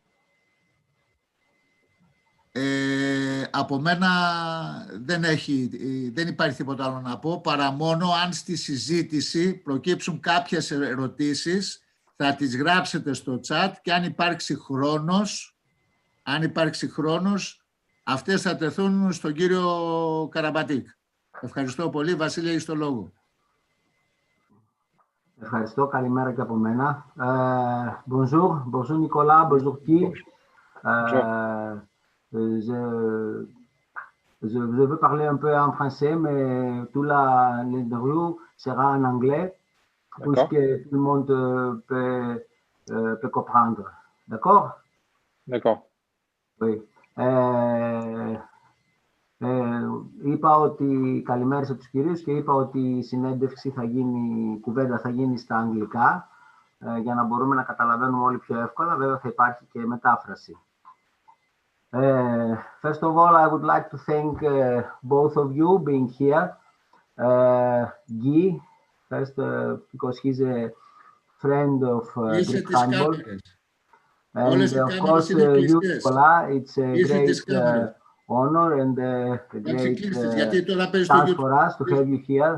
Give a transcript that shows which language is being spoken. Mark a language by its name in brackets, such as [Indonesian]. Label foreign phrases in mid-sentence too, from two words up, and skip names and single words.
[Greek] Από μένα δεν υπάρχει τίποτα άλλο να πω, παρά μόνο αν στη συζήτηση προκύψουν κάποιες ερωτήσεις, θα τις γράψετε στο chat και αν υπάρξει χρόνος, αυτές θα τεθούν στον κύριο Καραμπατίκ. Ευχαριστώ πολύ. Βασίλη, έχεις το λόγο. Ευχαριστώ. Καλημέρα και από μένα. [French] Bonjour, bonjour Nicolas, bonjour Guy. Je veux parler un peu en français, mais toute l'interview sera en anglais, puisque tout le monde peut comprendre. D'accord? D'accord. Oui. [Greek] Είπα ότι καλημέρισα τους κυρίους και είπα ότι η συνέντευξη η κουβέντα θα γίνει στα αγγλικά, για να μπορούμε να καταλαβαίνουμε όλοι πιο εύκολα. Βέβαια θα υπάρχει και μετάφραση. [English] First of all, I would like to thank both of you being here. Guy, first because he's a friend of Greek handball. And of course, you, Nicola, it's a great honor and a great chance for us to have you here.